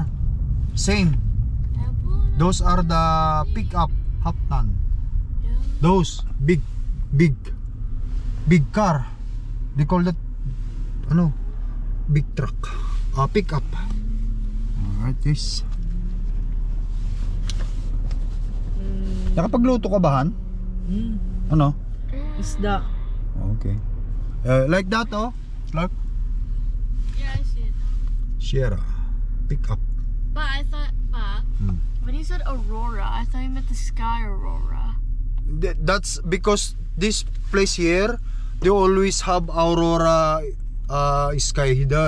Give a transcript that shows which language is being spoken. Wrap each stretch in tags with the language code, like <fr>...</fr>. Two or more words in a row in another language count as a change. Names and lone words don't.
<en>Same. Those are the pickup half ton. Those big car. They call that ano? Big truck. Pickup. Alright, guys.</en> <tl>Nakapagluto ka ba, Han? Ano? Isda.</tl> <en>Okay. Like that, oh. Like Yeah, I see it. Sierra pickup. But I thought, when you said Aurora, I thought you meant the sky Aurora. That's because this place here, they always have aurora sky there.</en>